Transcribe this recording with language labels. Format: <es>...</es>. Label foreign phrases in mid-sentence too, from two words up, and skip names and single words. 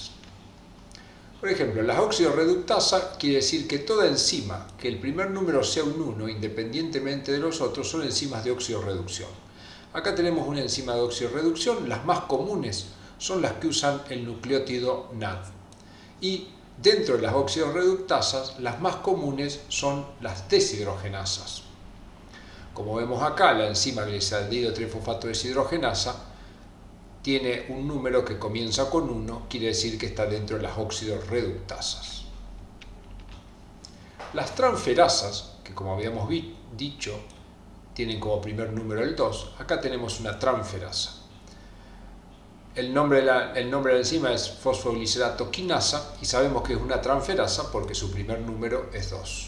<es>Por ejemplo, la oxidorreductasa quiere decir que toda enzima que el primer número sea un 1, independientemente de los otros, son enzimas de oxidorreducción. Acá tenemos una enzima de oxidorreducción. Las más comunes son las que usan el nucleótido NAD. Y dentro de las oxidorreductasas, las más comunes son las deshidrogenasas. Como vemos acá, la enzima gliceraldehido trifosfato deshidrogenasa tiene un número que comienza con 1, quiere decir que está dentro de las oxidorreductasas. Las transferasas, que como habíamos dicho, tienen como primer número el 2, acá tenemos una transferasa. El nombre de la enzima es fosfoglicerato quinasa y sabemos que es una transferasa porque su primer número es 2.</es>